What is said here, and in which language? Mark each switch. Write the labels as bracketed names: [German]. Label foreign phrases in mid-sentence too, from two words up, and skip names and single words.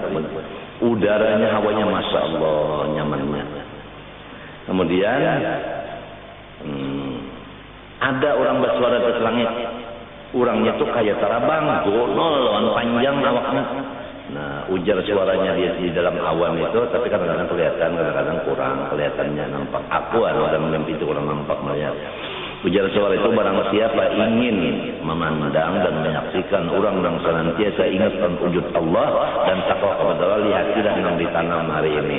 [Indonesian] Udaranya, hawanya [Arabic] masya Allah [Indonesian] nyamannya. Kemudian ada orang bersuara ke langit. Orangnya tuh kayak tarabang, golol, panjang awaknya. Nah, ujar suaranya di dalam awan itu, tapi kadang-kadang kelihatan, kadang-kadang kurang kelihatannya nampak. Aku ada mimpi itu kurang nampak melihat. Ujar suara itu barang siapa ingin memandang dan menyaksikan orang-orang senantiasa ingatkan wujud Allah dan takwa kepada Allah, lihatlah yang ditanam hari ini.